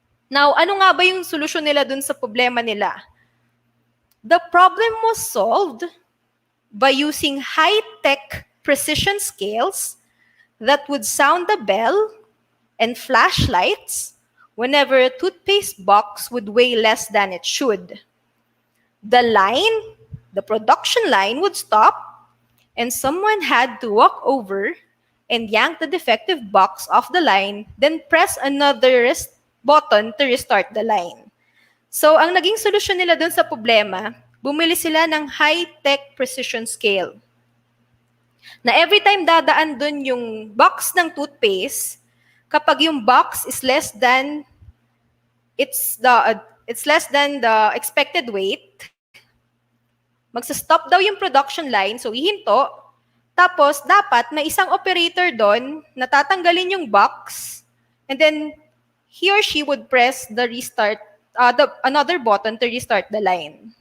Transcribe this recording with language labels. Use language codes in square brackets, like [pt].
[en] Now, [tl] ano nga ba yung solusyon nila dun sa problema nila? [en] The problem was solved by using high-tech precision scales that would sound the bell and flashlights whenever a toothpaste box would weigh less than it should. The production line would stop, and someone had to walk over and yank the defective box off the line, then press another button to restart the line. [tl] So, ang naging solusyon nila dun sa problema, bumili sila ng high-tech precision scale. Na every time dadaan dun yung box ng toothpaste, kapag yung box [en] is less than the expected weight, [tl] magsa-stop daw yung production line, so ihinto, tapos dapat may isang operator doon na tatanggalin yung box, [en] and then he or she would press the restart, another button to restart the line.